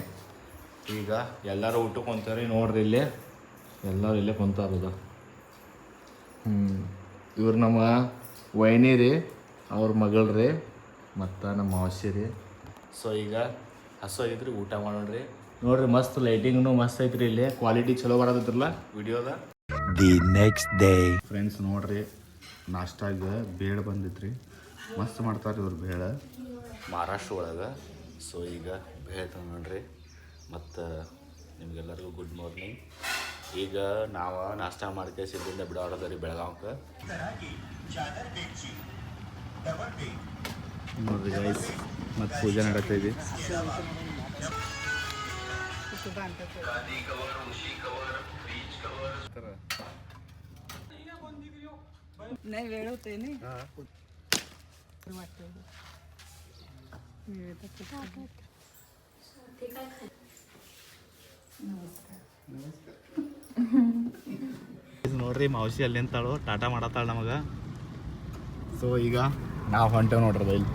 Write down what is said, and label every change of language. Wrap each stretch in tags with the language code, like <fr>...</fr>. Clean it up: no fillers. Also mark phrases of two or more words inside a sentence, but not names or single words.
<kn>ಈಗ ಎಲ್ಲರೂ ಊಟಕ್ಕೆ ಕುಂತಾವ್ರಿ. ನೋಡ್ರಿ ಇಲ್ಲಿ ಎಲ್ಲರೂ ಇಲ್ಲೇ ಕುಂತಾರದ. ಇವ್ರು ನಮ್ಮ ವೈನಿ ರೀ, ಅವ್ರ ಮಗಳು ರೀ, ಮತ್ತು ನಮ್ಮ ಮಾವಶಿ ರೀ. ಸೊ ಈಗ ಹಸು ಆಗಿದ್ರಿ, ಊಟ ಮಾಡೋಣ್ರಿ. ನೋಡ್ರಿ ಮಸ್ತ್ ಲೈಟಿಂಗ್ನು ಮಸ್ತ್ ಐತ್ರಿ. ಇಲ್ಲಿ ಕ್ವಾಲಿಟಿ ಚಲೋ ಬರತ್ತೈತ್ರಲ್ಲ ವಿಡಿಯೋದ.</kn> <en>The next day.</en> <kn>ಫ್ರೆಂಡ್ಸ್ ನೋಡ್ರಿ ನಾಷ್ಟಾಗ ಬೇಳೆ ಬಂದಿತ್ರಿ. ಮಸ್ತ್ ಮಾಡ್ತಾರೆ ಇವ್ರು ಬೇಳೆ ಮಹಾರಾಷ್ಟ್ರ ಒಳಗೆ. ಸೊ ಈಗ ಬೇಳೆ ತಗೊಂಡ್ರಿ. ಮತ್ತು ನಿಮ್ಗೆಲ್ಲರಿಗೂ</kn> <en>good morning.</en> <kn>ಈಗ ನಾವು ನಾಷ್ಟ ಮಾಡ್ಕೆ ಸಿದ್ದಿಂದ ಬಿಡೋದರಿ ಬೆಳಗಾವಕ್ಕೆ. ನೋಡ್ರಿ ಗೈಸ್ ಮತ್ತು ಪೂಜೆ ನಡೀತೈತಿ.</kn> <mr>नाही वेळ होते नाही</mr> <kn>ನೋಡ್ರಿ ಮಾವಶಿ ಅಲ್ಲಿ ಅಂತಾಳು ಟಾಟಾ ಮಾಡತ್ತಾಳ ನಮಗೆ. ಸೊ ಈಗ ನಾವು ಹೊಂಟೇವೆ ನೋಡ್ರಿ ಬೈಲಿ.</kn>